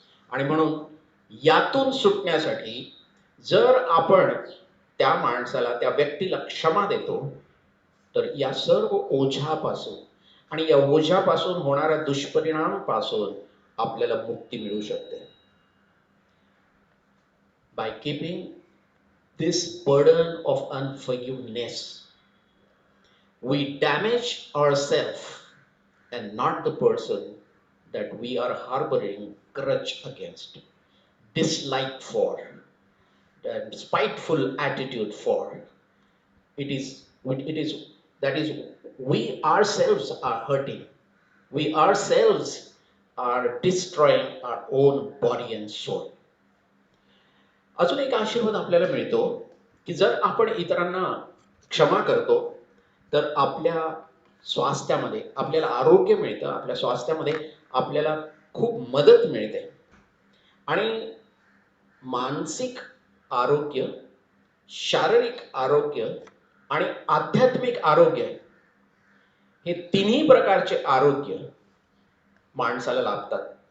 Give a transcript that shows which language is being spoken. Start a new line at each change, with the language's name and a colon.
Marathi: आणि म्हणून यातून सुटण्यासाठी जर आपण त्या माणसाला, त्या व्यक्तीला क्षमा देतो, तर या सर्व ओझ्यापासून आणि या ओझ्यापासून होणाऱ्या दुष्परिणामापासून आपल्याला मुक्ती मिळू शकते.
English: By keeping this burden of unforgiveness, we damage ourselves and not the person that we are harboring grudge against, dislike for, and spiteful attitude for. It is that is we ourselves are hurting. We ourselves are destroying our own body and soul.
Marathi: अजून एक आशीर्वाद आपल्याला मिळतो की जर आपण इतरांना क्षमा करतो तर आपल्या स्वास्थ्यामध्ये आपल्याला आरोग्य मिळतं, आपल्या स्वास्थ्यामध्ये आपल्याला खूप मदत मिळते. आणि मानसिक आरोग्य, शारीरिक आरोग्य आणि आध्यात्मिक आरोग्य, हे तिन्ही प्रकारचे आरोग्य माणसाला लाभतात.